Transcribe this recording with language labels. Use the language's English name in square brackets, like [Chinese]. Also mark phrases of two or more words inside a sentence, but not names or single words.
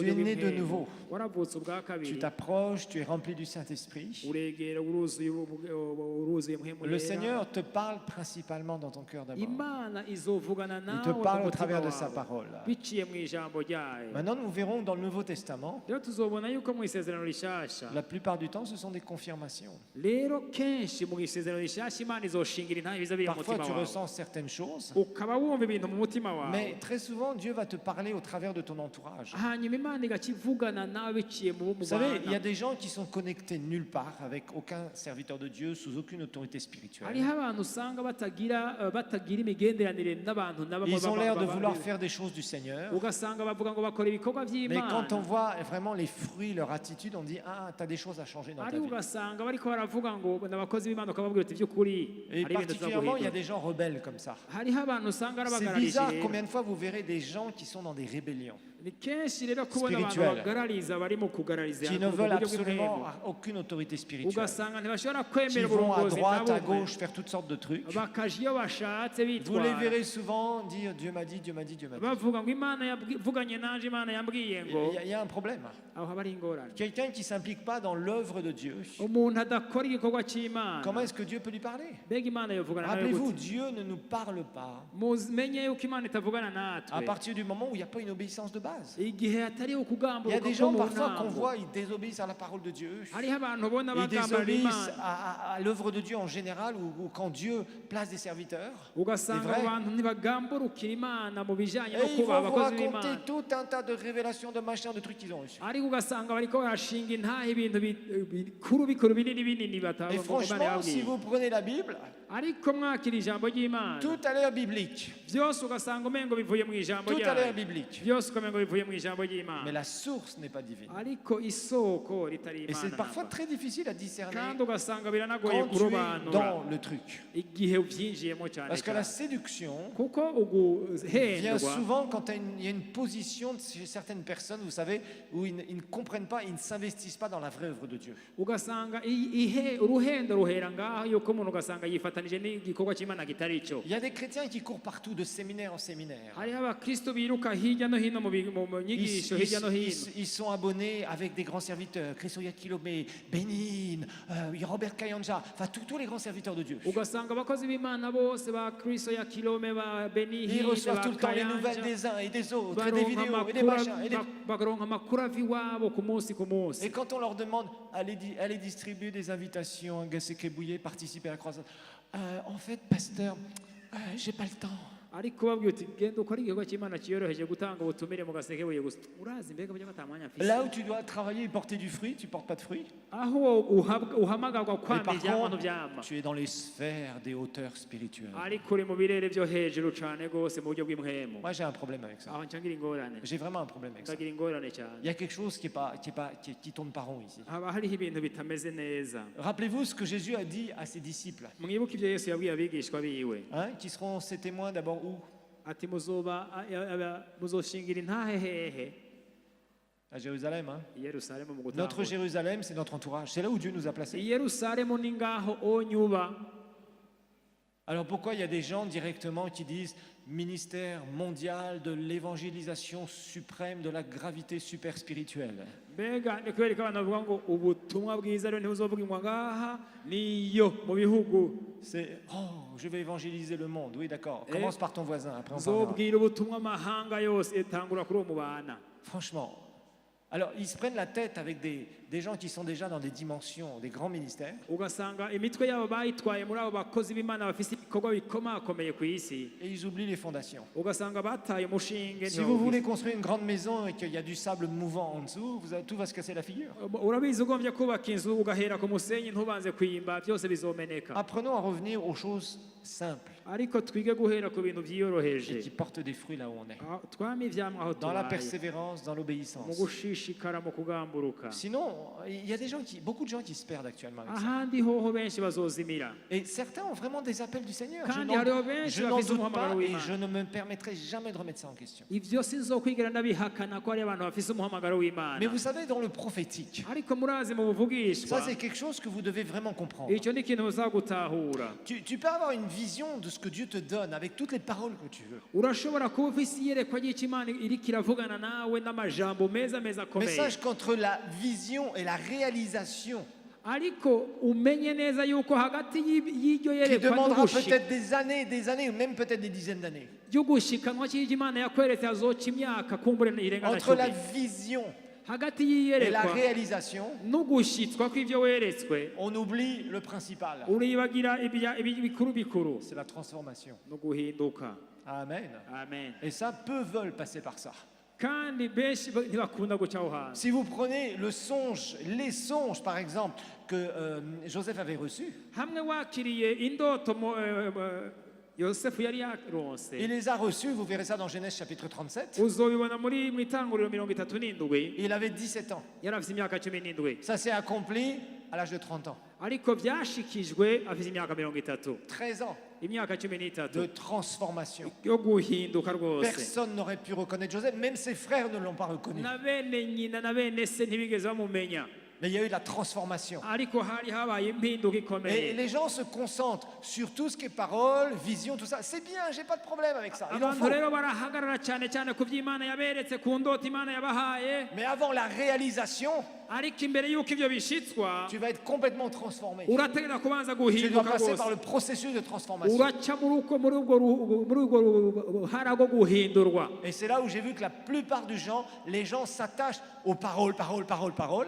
[French] Tu es né de nouveau. [Rundi] waravutse ubwa [French] Tu [Rundi] kabiri. [French] t'approches, tu es rempli du Saint-Esprit. [Rundi] Uregera uruzuye mpemu [French] Le [Rundi] yera. [French] Seigneur te parle principalement dans ton cœur d'abord. [Rundi] Imana izovugana [French] Il [Rundi] nawe [French] te parle [Rundi] mu [French] au [Rundi] mutima [French] travers de sa [Rundi] wawe. [French] parole. [Rundi] Biciye mu ijambo ryayo. [French] Maintenant, nous verrons dans le Nouveau Testament, [Rundi] Rero tuzobona yuko mu isezerano rishasha [French] la plupart du temps, ce sont des confirmations. [Rundi] rero kenshi mu isezerano rishasha Imana izoshingira intahe biza biri mu [French] Parfois, [Rundi] mutima [French] tu [Rundi] wawe. [French] ressens certaines choses, [Rundi] Ukaba wumva ibintu mu mutima wawe. [French] mais très souvent, Dieu va te parler au travers de ton entourage. [Rundi] hanyuma Imana igakivugana nawe biciye mu [French] Vous savez, il y a [Rundi] bana. [French] des gens qui sont connectés nulle part avec aucun serviteur de Dieu, sous aucune autorité spirituelle. [Rundi] hariho abantu usanga batagira imigenderanire n'abantu na bamwe [French] Ils ont l'air de vouloir faire des choses du Seigneur. [Rundi] ugasanga bavuga ngo bakora ibikorwa [French] Mais quand on [Rundi] by'Imana [French] voit vraiment les fruits, leur attitude, on dit, ah, tu as des choses à changer dans ta [Rundi] ariko [French] vie. [Rundi] ugasanga bariko baravuga ngo n'abakozi b'Imana ukababwira uti by'ukuri [French] Et [Rundi] hari ibintu [French] particulièrement, il y a [Rundi] tuzaguhindura. [French] des gens rebelles comme ça. [Rundi] hariho abantu usanga [French] C'est [Rundi] arabagararije [French] bizarre [Rundi] rero. [French] combien de fois vous verrez des gens qui sont dans des rébellions, [Rundi] ni kenshi rero kubona abantu [French] Spirituel. [Rundi] bagarariza bari mu kugarariza [French] qui ne [Rundi] mu [French] veulent [Rundi] buryo [French] absolument [Rundi] bw'imwemu. [French] aucune autorité spirituelle, [Rundi] ugasanga ntibashobora [French] qui [Rundi] kwemera [French] vont à [Rundi] uburongozi [French] droite, [Rundi] na [French] à [Rundi] bumwe [French] gauche, faire toutes sortes de trucs. [Rundi] bakaja iyo bashatse [French] Vous les [Rundi] bitwara [French] verrez souvent dire Dieu m'a dit, Dieu m'a dit, Dieu m'a dit. [Rundi] bavuga ngo Imana yavuganye nanje Imana yambwiye ngo [French] Il y a un problème. [Rundi] aho haba ari ingorane. [French] Quelqu'un qui ne s'implique pas dans l'œuvre de Dieu, [Rundi] umuntu adakora igikorwa cy'Imana [French] comment est-ce que Dieu peut lui parler? [Rundi] mbega Imana yavugana nawe [French] Rappelez-vous, [Rundi] gute? [French] Dieu ne nous parle pas [Rundi] mumenye yuko Imana itavugana [French] à [Rundi] natwe [French] partir du moment où il n'y a pas une obéissance de base. [Rundi] igihe hatariho [French] Il y a [Rundi] kugamburuka [French] des [Rundi] ko [French] gens [Rundi] mu [French] parfois qu'on [Rundi] ntango. [French] voit, ils désobéissent à la parole de Dieu. [Rundi] hariho abantu ubona [French] Ils [Rundi] bagambarira [French] désobéissent [Rundi] Imana [French] à l'œuvre de Dieu en général ou quand Dieu place des serviteurs. [Rundi] ugasanga [French] C'est vrai. [Rundi] abantu ntibagamburukira Imana mu bijanye no [French] Et ils [Rundi] kuba [French] vont vous [Rundi] abakozi [French] raconter [Rundi] b'Imana [French] tout un tas de révélations, de machins, de trucs qu'ils ont reçus. [Rundi] ariko ugasanga bariko barashinga intahe ibintu bikuru binini binini [French] Et [Rundi] batanga ngo Imana [French] franchement, si [Rundi] yababwiye. [French] vous prenez la Bible, [Rundi] ariko mwakira ijambo ry'Imana [French] tout a l'air biblique. [Rundi] byose ugasanga umengo bivuye mu ijambo [French] Tout a l'air [Rundi] ryayo [French] biblique. [Rundi] byose ukamengo byumva bivuye mu ijambo [French] mais [Rundi] ry'imana [French] la source n'est pas divine. [Rundi] ariko isoko ritari [French] Et c'est [Rundi] imana [French] parfois [Rundi] namba. [French] très difficile à discerner [Rundi] kandi ugasanga biranagoye [French] quand tu es [Rundi] kurobanura [French] dans le truc. [Rundi] igihe ubyinjiyemo cyane [French] Parce que la [Rundi] cyane [French] séduction [Rundi] kuko [French] vient [Rundi] uguhendwa [French] souvent quand il y a une position chez certaines personnes, vous savez, où ils ne comprennent pas, ils ne s'investissent pas dans la vraie œuvre de Dieu. [Rundi] ugasanga uruhendo ruhera ngaho yuko umuntu ugasanga yifatanije n'igikorwa cy'imana kitari cyo. [French] Il y a des chrétiens qui courent partout de séminaire en séminaire. [Rundi] hariho abakristo biruka hirya no hino mu nyigisho hirya no hino. [French] Ils sont abonnés avec des grands serviteurs, Christoya Kilomé, Bénin, Robert Kayanja, enfin tous les grands serviteurs de Dieu. [Rundi] ugasanga abakozi b'imana bose ba kristo ya kilome ba [French] Ils [Rundi] benihine [French] reçoivent tout le temps les nouvelles des uns et des autres, et des vidéos, et des machins. [Rundi] bakaronka amakuru ava iwabo ku munsi ku munsi. [French] Et quand on leur demande, allez distribuer des invitations, Gasseke Bouillet, participer à la croissance. En fait, pasteur, j'ai pas le temps. [Rundi] ariko babwiye uti genda ukora igikorwa cy'imana cyiyoroheje gutanga ubutumire mu gaseke buye gusa urazi mbega burya batamwanya mfise. [French] Là où tu dois travailler et porter du fruit, tu portes pas de fruit. [Rundi] aho uhamagarwa [French] Et [Rundi] kwama [French] par [Rundi] ivy'abantu [French] contre, [Rundi] vyama [French] tu es dans les sphères des hauteurs spirituelles. [Rundi] ariko uri mu birere vyo hejuru cane gose mu buryo bw'imhemu. [French] Moi, j'ai un problème avec ça. [Rundi] aho ncangira ingorane [French] J'ai vraiment un problème avec ça. [Rundi] ndagira ingorane cyane. [French] Il y a quelque chose qui tourne pas rond ici. [Rundi] haba hariho ibintu bitameze neza. [French] Rappelez-vous ce que Jésus a dit à ses disciples, [Rundi] mwibuke ivyo yesu yabwiye abigishwa biwe [French] hein, qui seront ses témoins d'abord où? [Rundi] ati muzoshingira intahe hehe [French] À Jérusalem. Hein. [Rundi] i yerusalemu mu [French] Notre [Rundi] gutangura. [French] Jérusalem, c'est notre entourage. C'est là où Dieu nous a [Rundi] i [French] placés. [Rundi] yerusalemu ni ngaho onyuba. [French] Alors pourquoi il y a des gens directement qui disent ministère mondial de l'évangélisation suprême de la gravité super spirituelle? [Rundi] mbega ni kubera ko abantu bavuga ngo ubutumwa bwiza rero ntibuzovugirwa ngaha niyo mu bihugu [French] C'est je vais évangéliser le monde. Oui, d'accord. Commence par ton voisin. Après on parlera. [Rundi] nzobwira ubutumwa amahanga yose itangura kuri uwo mubana. [French] Franchement. Alors ils se prennent la tête avec des gens qui sont déjà dans des dimensions, des grands ministères. [Rundi] ugasanga imitwe yabo bayitwaye muri abo bakozi b'imana bafise ibikorwa bikomakomeye ku isi [French] Et ils oublient les fondations. [Rundi] ugasanga bataye umushinge. [French] Si vous voulez construire une grande maison et qu'il y a du sable mouvant en dessous, tout va se casser la figure. [Rundi] urabizi ugombye kubaka inzu ugahera ku musenyi ntubanze kwimba byose bizomeneka. [French] Apprenons à revenir aux choses simples [Rundi] ariko twige guhera ku bintu [French] et [Rundi] byiyoroheje. [French] qui portent des fruits là où on est. [Rundi] twame ivyamwa aho [French] Dans la [Rundi] tubaye [French] persévérance, dans [Rundi] mu [French] l'obéissance. [Rundi] gushishikara mu kugamburuka. [French] Sinon, il y a beaucoup de gens qui se perdent actuellement avec ça. [Rundi] ahandi hoho benshi bazozimira. [French] Et certains ont vraiment des appels du Seigneur. [Rundi] Kandi hariho benshi [French] Je n'en [Rundi] bafise [French] doute [Rundi] umuhamagaro [French] pas et [Rundi] w'Imana. [French] je ne me permettrai jamais de remettre ça en question. [Rundi] ivyo sinzokwigera ndabihakana ko hari abantu bafise umuhamagaro w'imana. [French] Mais vous savez, dans le prophétique, [Rundi] ariko murazi mu buvugishwa [French] ça c'est quelque chose que vous devez vraiment comprendre. [Rundi] icyo ni ikintu uzagutahura. [French] Tu peux avoir une vision de ce que Dieu te donne avec toutes les paroles que tu veux. [Rundi] urashobora kuba ufise iyerekwa ry'icyo imana iriko iravugana nawe n'amajambo meza [French] Mais [Rundi] akomeye. [French] sache qu'entre la vision et la réalisation, [Rundi] ariko umenye neza yuko hagati y'iryo [French] qui [Rundi] yerekwa [French] demandera peut-être des années, ou même peut-être des dizaines d'années, [Rundi] y'ugushikanwa cy'iryo imana yakweretse hazoca imyaka kumbure irenga na [French] entre la [Rundi] 10. [French] vision [Rundi] hagati [French] et la [Rundi] y'iyerekwa [French] réalisation, [Rundi] n'ugushitswa kw'ivyo weretswe [French] on oublie le principal. [Rundi] uribagira ibikuru bikuru [French] C'est la transformation. [Rundi] no guhinduka. [French] Amen. [Rundi] amen. [French] Et ça, peu veulent passer par ça. [Rundi] kandi benshi ntibakunda guca aho hantu. [French] Si vous prenez les songes par exemple, que Joseph avait reçus, [Rundi] hamwe wakiriye indoto yosefu yari yaronse [French] il les a reçus, vous verrez ça dans Genèse chapitre 37, [Rundi] uzobibona mu itanguriro 37. [French] il avait 17 ans. [Rundi] yari afite imyaka 17. [French] Ça s'est accompli à l'âge de 30 ans. [Rundi] ariko byashikijwe afite imyaka 30. [French] 13 ans [Rundi] imyaka [French] de [Rundi] 13 [French] transformation. [Rundi] yo guhinduka rwose. [French] Personne n'aurait pu reconnaître Joseph, même ses frères ne l'ont pas reconnu. [Rundi] na bene nyina na bene se ntibigeze bamumenya. [French] Mais il y a eu de la transformation. [Rundi] ariko hari habaye impinduka [French] Et [Rundi] ikomeye. [French] les gens se concentrent sur tout ce qui est parole, vision, tout ça. C'est bien, j'ai pas de problème avec ça. Il en [Rundi] abantu [French] faut. [Rundi] rero barahagarara cyane cyane ku by'imana yaberetse ku ndoto imana yabahaye. [French] Mais avant la réalisation, [Rundi] ariko imbere y'uko ibyo bishitswa [French] tu vas être complètement transformé. [Rundi] urategera kubanza [French] Tu dois [Rundi] guhinduka [French] passer par [Rundi] rwose. [French] le processus de transformation. [Rundi] uraca muri urwo ruhara rwo guhindurwa. [French] Et c'est là où j'ai vu que la plupart du gens, les gens s'attachent aux paroles, paroles, paroles, paroles.